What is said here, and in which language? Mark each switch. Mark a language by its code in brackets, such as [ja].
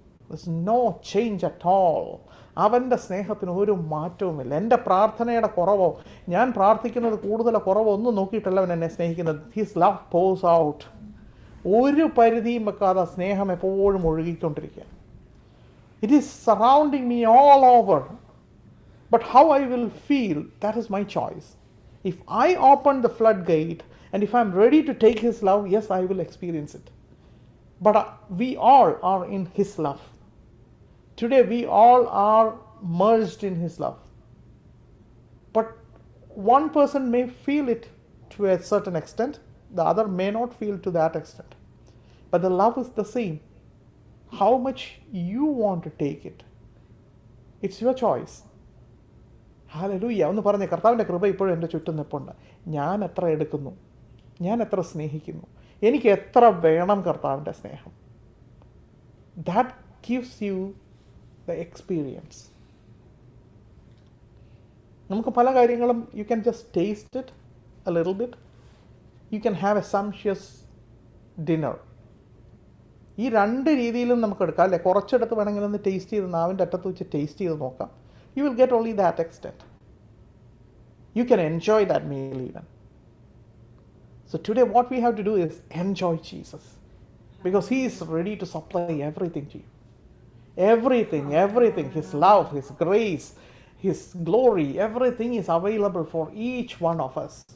[en] There's no change at all. [ml] അവൻ്റെ സ്നേഹത്തിന് ഒരു മാറ്റവുമില്ല. എൻ്റെ പ്രാർത്ഥനയുടെ കുറവോ ഞാൻ പ്രാർത്ഥിക്കുന്നത് കൂടുതലോ കുറവോ ഒന്നും നോക്കിയിട്ടല്ല അവൻ എന്നെ സ്നേഹിക്കുന്നത്. [en] His love pours out. [ml] ഒരു പരിധിയും വെക്കാതെ സ്നേഹം എപ്പോഴും ഒഴുകിക്കൊണ്ടിരിക്കുക. [en] It is surrounding me all over. But how I will feel, that is my choice. If I open the floodgate and if I'm ready to take His love, yes, I will experience it. But we all are in His love. Today we all are merged in His love. But one person may feel it to a certain extent, the other may not feel to that extent. But the love is the same. How much you want to take it, it's your choice. [ml] Hallelujah. ഒന്ന് പറഞ്ഞേ, കർത്താവിൻ്റെ കൃപ ഇപ്പോഴും എൻ്റെ ചുറ്റും നിൽപ്പുണ്ട്. ഞാൻ എത്ര എടുക്കുന്നു, ഞാൻ എത്ര സ്നേഹിക്കുന്നു, എനിക്ക് എത്ര വേണം കർത്താവിൻ്റെ സ്നേഹം. [en] That gives you the experience. [ml] നമുക്ക് പല കാര്യങ്ങളും [en] You can just taste it a little bit. You can have a sumptuous dinner. [ml] ഈ രണ്ട് രീതിയിലും നമുക്ക് എടുക്കാം അല്ലേ. കുറച്ചെടുത്ത് വേണമെങ്കിൽ ഒന്ന് ടേസ്റ്റ് ചെയ്ത് നാവിൻ്റെ അറ്റത്ത് വെച്ച് ടേസ്റ്റ് ചെയ്ത് നോക്കാം. [en] You will get only that extent. You can enjoy that meal even. So today what we have to do is enjoy Jesus, because He is ready to supply everything to you. Everything, His love, His grace, His glory, everything is available for each one of us.